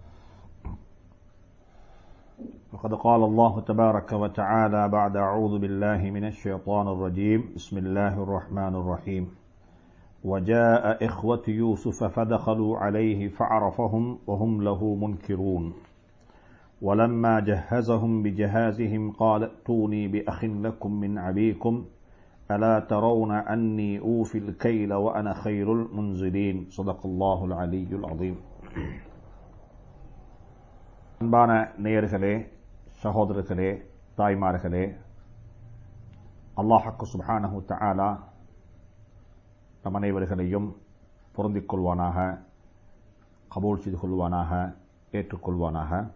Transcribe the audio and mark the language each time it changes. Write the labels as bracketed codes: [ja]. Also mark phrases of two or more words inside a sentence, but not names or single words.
[ar] وقد قال الله تبارك وتعالى بعد أعوذ بالله من الشيطان الرجيم بسم الله الرحمن الرحيم وجاء إخوة يوسف فدخلوا عليه فعرفهم وهم له منكرون ولما جهزهم بجهازهم قال ائتوني بأخ لكم من أبيكم ألا ترون أني أوفي الكيل وأنا خير المنزلين صدق الله العلي العظيم. [ta] அன்பான நேயர்களே, சகோதரர்களே, தாய்மார்களே, [ar] الله سبحانه تعالى [ta] நம் அனைவர்களையும் பொருந்திக் கொள்வானாக, கபூல் செய்து கொள்வானாக, ஏற்றுக்கொள்வானாக.